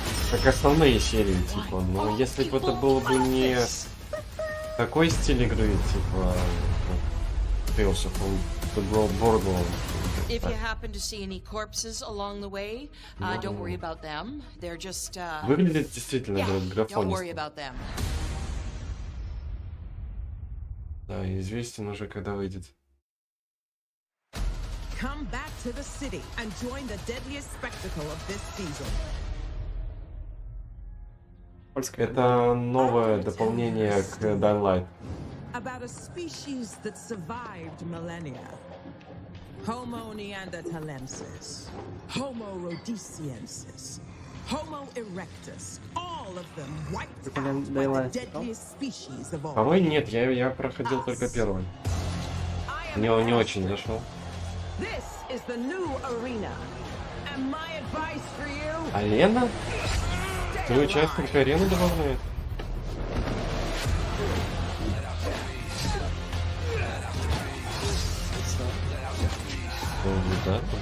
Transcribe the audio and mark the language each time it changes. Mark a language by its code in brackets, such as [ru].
[ru] Как основные серии, типа. Но если бы это было бы не такой стиль игры, типа Tales of the Borderlands. [en] If you happen to see any corpses along the way, don't worry about them. They're just [ru] Выглядит действительно [en] don't worry about them. [ru] Да, известен уже, когда выйдет. [en] Come back to the city and join the deadliest spectacle of this season. [ru] Это новое дополнение к Dying Light. [en] About a species that survived millennia. Homo neanderthalensis, Homo rhodesiensis, Homo erectus, all of them wiped out by the deadliest species of all. [ru] Второй нет, я проходил только первый. Мне он не очень зашел. [en] This is the new arena, and my advice for you. [ru] Арена? Вторую часть только арену добавляет? Да.